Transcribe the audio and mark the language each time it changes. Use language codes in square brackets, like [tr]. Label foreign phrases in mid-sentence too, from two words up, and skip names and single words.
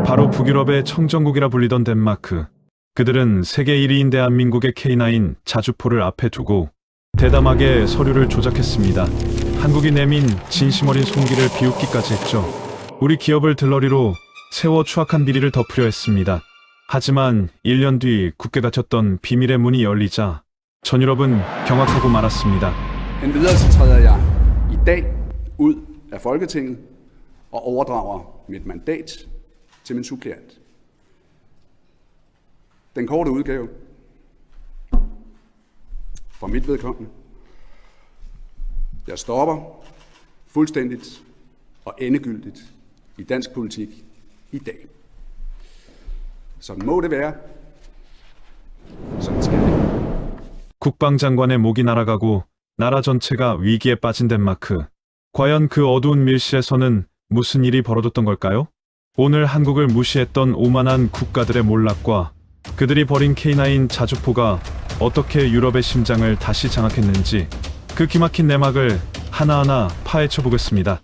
[ko] 바로 북유럽의 청정국이라 불리던 덴마크. 그들은 세계 1위인 대한민국의 K9 자주포를 앞에 두고 대담하게 서류를 조작했습니다. 한국이 내민 진심 어린 송기를 비웃기까지 했죠. 우리 기업을 들러리로 세워 추악한 비리를 덮으려 했습니다. 하지만 1년 뒤 굳게 닫혔던 비밀의 문이 열리자 전 유럽은 경악하고 말았습니다. [da] Endvidere så træder jeg i dag ud af Folketinget og overdrager mit mandat til min suppleant. Den korte udgave for mit vedkommende. Jeg stopper fuldstændigt og endegyldigt i dansk politik i dag. Sådan må det være. Sådan skal det. [ko] 국방장관의 목이 날아가고 나라 전체가 위기에 빠진 덴마크. 과연 그 어두운 밀실에서는 무슨 일이 벌어졌던 걸까요? 오늘 한국을 무시했던 오만한 국가들의 몰락과 그들이 벌인 K9 자주포가 어떻게 유럽의 심장을 다시 장악했는지 그 기막힌 내막을 하나하나 파헤쳐 보겠습니다.